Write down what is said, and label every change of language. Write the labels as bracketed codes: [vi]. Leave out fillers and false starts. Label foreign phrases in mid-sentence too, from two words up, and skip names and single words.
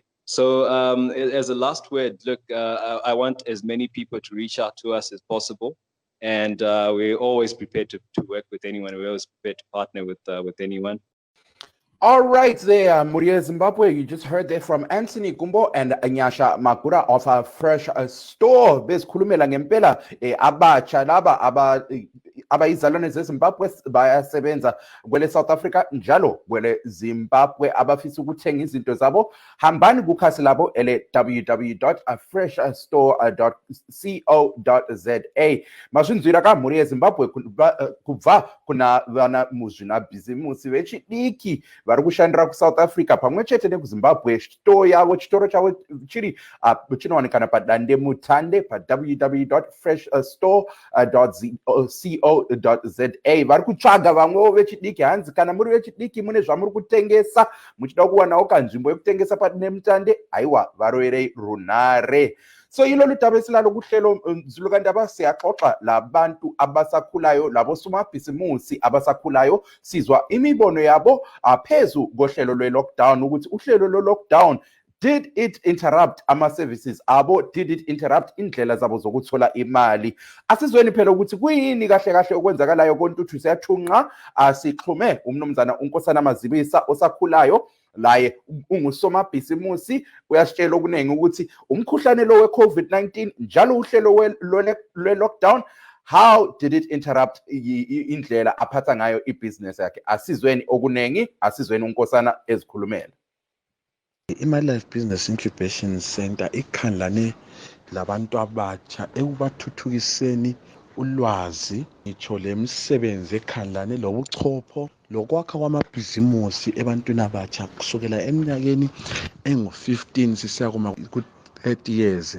[en] So as a last word, look, I want as many people to reach out to us as possible. And we're always prepared to work with anyone. We're always prepared to partner with anyone. All right, there, Muria Zimbabwe. You just heard there from Anthony Gumbo and Nyasha Magura of a Fresh Store. [nd] Besikhulumela ngempela abatsha laba abayizalwane zeZimbabwe bayasebenza kwele South Africa njalo kwele Zimbabwe abafisa ukuthenga izinto zabo hambani kukhasi labo ele www.freshstore.co.za [sn] mazvinzwira ka mhuri yeZimbabwe kubva kuna vana muzvinabhizinesi vechidiki vari kushandira kuSouth Africa pamwe chete nekuZimbabwe chitoro chavo chiri chinowanikana padande mutande pa www.freshstore.co.za vari kutsvaga vamwewo vechidiki hanzi kana muri vechidiki mune zvamuri kutengesa muchida kuwanawo kanzvimbo yekutengesa padande mutande aiwa varoverei runhare. [nd] So ilolu daba esilalo kuhlelo Zilukandaba siyaxoxa labantu abasakhulayo labosomabhizimusi abasakhulayo sizwa imibono yabo phezu kohlelo lwe-lockdown ukuthi uhlelo lwe-lockdown [en] did it interrupt [nd] ama-services abo, did it interrupt indlela zabo zokuthola imali. Asizweni phela ukuthi kuyini kahle kahle okwenzakalayo kontuthu siyathunqa sixhume umnumzana uNkosana Mazibisa osakhulayo laye ungusomabhizimusi uyasitshela okuningi ukuthi umkhuhlane lo we-COVID-19 njalo uhlelo lwe-lockdown [en] how did it interrupt [nd] indlela aphatha ngayo ibhizinesi yakhe. Asizweni okuningi, asizweni uNkosana ezikhulumela. IMyLife Business Incubation Center ikhangelane labantu abatsha ekubathuthukiseni ulwazi ngitsho lemisebenzi ekhangelane lobuchopho lokwakha kwamabhizimusi ebantwini abatsha kusukela eminyakeni engu-15 sisiya ku-30 years.